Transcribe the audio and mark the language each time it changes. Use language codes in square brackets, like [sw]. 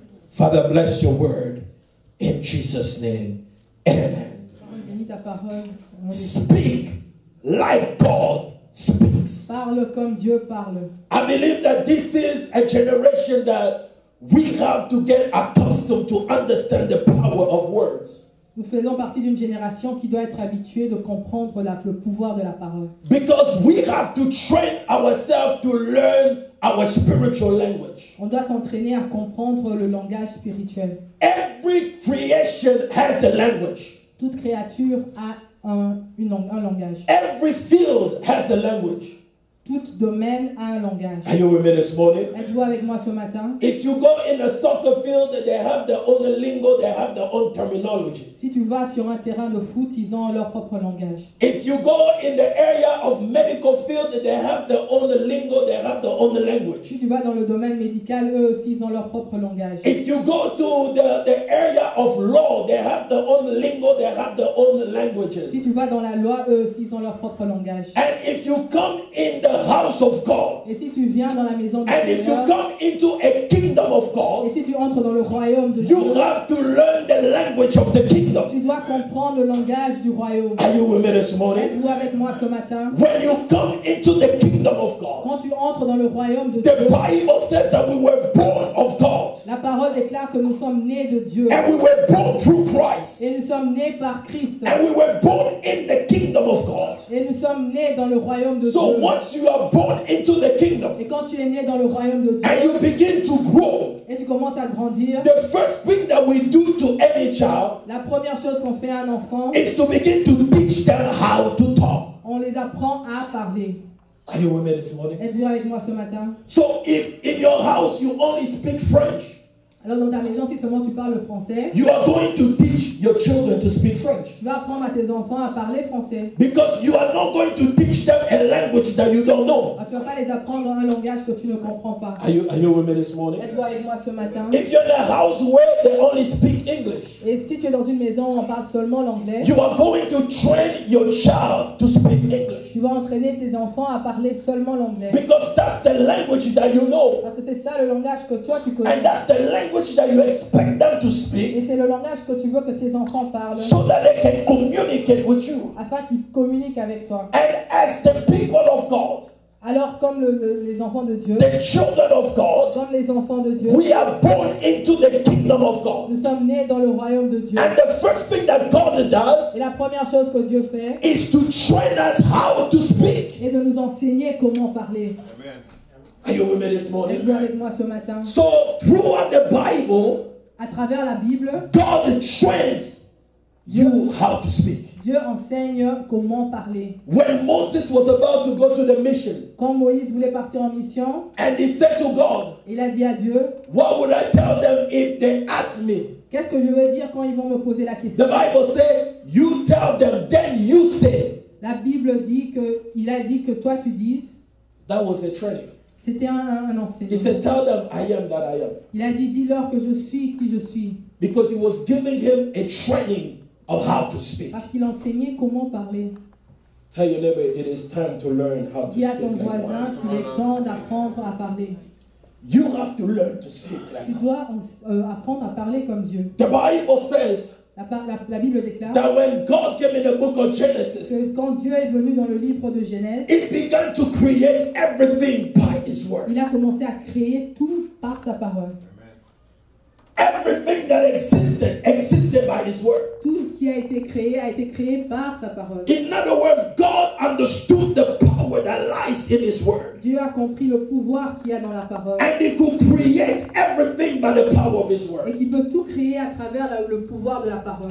[en] Father, bless your word in Jesus' name. Amen. [fr] Bénis ta parole. [en] Speak like God speaks. [fr] Parle comme Dieu parle. [en] I believe that this is a generation that we have to get accustomed to understand the power of words. [fr] Nous faisons partie d'une génération qui doit être habituée de comprendre le pouvoir de la parole. [en] Because we have to train ourselves to learn our spiritual language. [fr] On doit s'entraîner à comprendre le langage spirituel. [en] Every creation has a language. [fr] Toute créature a un langage. [en] Every field has a language. [fr] Tout domaine a un langage. [en] Are you with me this morning? [fr] Êtes-vous avec moi ce matin? [en] If you go in a soccer field, they have their own lingo, they have their own terminology. [fr] Si tu vas sur un terrain de foot, ils ont leur propre langage. [en] If you go in the area of medical field, they have their own lingo, they have their own language. [fr] Si tu vas dans le domaine médical, eux aussi, ils ont leur propre langage. [en] If you go to the area of law, they have their own lingo, they have their own languages. [fr] Si tu vas dans la loi, eux aussi, ils ont leur propre langage. [en] And if you come in the house of God, [fr] Et si tu viens dans la maison de [en] and if you [fr] Dieu, [en] come into a kingdom of [fr] et [en] God, [fr] si tu entres dans le royaume de Dieu, [en] you have to learn the language of the kingdom. [fr] tu dois comprendre le langage du royaume. [en] Are you with me this morning? [fr] Êtes-vous avec moi ce matin? [en] When you come into the kingdom of God, [fr] Quand tu entres dans le royaume de [en] the [fr] Dieu, [en] Bible says that we were born of God, [fr] la parole déclare que nous sommes nés de Dieu. [en] and we were born through Christ, [fr] Et nous sommes nés par Christ. [en] and we were born in the kingdom of God. [fr] Et nous sommes nés dans le royaume de [en] So [fr] Dieu. [en] once you are born into the kingdom [fr] Et quand tu es né dans le royaume de Dieu, [en] and you begin to grow, [fr] et tu commences à grandir, [en] the first thing that we do to any child [fr] la première chose qu'on fait à un enfant, [en] is to begin to teach them how to talk. [fr] on les apprend à parler. [en] Are you with me this morning? [fr] Êtes-vous avec moi ce matin? [en] So if in your house you only speak French, [fr] Alors dans ta maison, si seulement tu parles français, [en] you are going to teach your children to speak French. [fr] tu vas apprendre à tes enfants à parler français. [en] Because you are not going to teach them a language that you don't know. [fr] Tu ne vas pas les apprendre un langage que tu ne comprends pas. [en] Are you with me this morning? [fr] Êtes-vous avec moi ce matin? [en] If you're in a house where they only speak English, [fr] Et si tu es dans une maison où on parle seulement l'anglais, [en] you are going to train your child to speak English. [fr] tu vas entraîner tes enfants à parler seulement l'anglais. [en] Because that's the language that you know. [fr] Parce que c'est ça le langage que toi tu connais. [en] And that's the language that you expect them to speak, [fr] Et c'est le langage que tu veux que tes enfants parlent, [en] so that they can communicate with you. [fr] afin qu'ils communiquent avec toi. [en] And as the people of God, [fr] Alors comme les enfants de Dieu, [en] the children of God, [fr] comme les enfants de Dieu, [en] we are born into the kingdom of God. [fr] nous sommes nés dans le royaume de Dieu. [en] And the first thing that God does [fr] Et la première chose que Dieu fait, [en] is to train us how to speak. [fr] est de nous enseigner comment parler. [en] Are you with me this morning? [fr] Êtes-vous avec moi ce matin? [en] So throughout the Bible, [fr] À travers la Bible, [en] God trains you how to speak. [fr] Dieu enseigne comment parler. [en] When Moses was about to go to the mission, [fr] Quand Moïse voulait partir en mission, [en] and he said to God, [fr] il a dit à Dieu, [en] what would I tell them if they ask me? [fr] qu'est-ce que je vais dire quand ils vont me poser la [en] The [fr] question? [en] Bible says, you tell them, then you say. [fr] La Bible dit que, il a dit que toi tu dises. [en] That was a training. [fr] C'était un [en] He [fr] enseignement. [en] said, tell them I am that I am. [fr] Il a dit, dis-leur que je suis qui je suis. [en] Because he was giving him a training of how to speak. [fr] Parce qu'il enseignait comment parler. [en] Tell your neighbor, it is time to learn how to [fr] Dis à ton [en] speak like [fr] voisin [en] one. [fr] qu'il est temps d'apprendre à parler. [en] You have to learn to speak like [fr] Tu [en] God. [fr] dois apprendre à parler comme Dieu. [en] The Bible says [fr] La Bible déclare [en] that when God came in the book of Genesis, [fr] que quand Dieu est venu dans le livre de Genèse, [en] he began to create everything by his word. [fr] il a commencé à créer tout par sa parole. [en] Everything that existed by his word. [fr] Tout ce qui a été créé par sa parole. [en] In other words, God understood the power that lies in his word. [fr] Dieu a compris le pouvoir qu'il y a dans la parole. [en] And he could create everything by the power of his [fr] Et [en] word. [fr] qu'il peut tout créer à travers le pouvoir de la parole.